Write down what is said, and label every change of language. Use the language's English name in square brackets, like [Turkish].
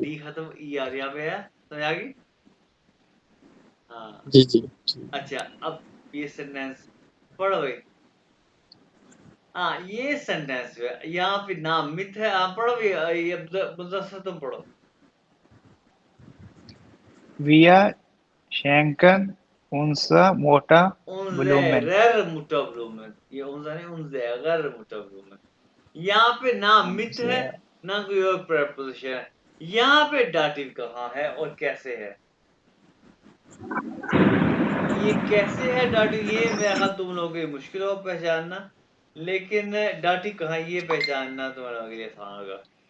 [Hindi] D खत्म ER यहाँ पे है, समझ आ गई? हाँ जी जी जी। अच्छा, अब ये सेंटेंस पढ़ो भाई। हाँ ये सेंटेंस जो है यहाँ पे नाम मिथ है, आप पढ़ो भी, ये मुदस्सर तुम पढ़ो। [German] Wir schenken unser Mutter Blumen. उनज़ेगर मुटबलूमन, ये उनज़ा नहीं, उनज़ेगर मुटबलूमन। [Hindi] यहाँ पे ना मिथ है ना कोई और प्रपोजिशन है। यहाँ पे डाटिव कहाँ है और कैसे है? ये कैसे है डाटिव, ये मेरा ख्याल तुम लोगों के लिए मुश्किल हो पहचानना, लेकिन डाटिव कहाँ है ये पहचानना तुम्हारे लोगों के लिए आसान होगा।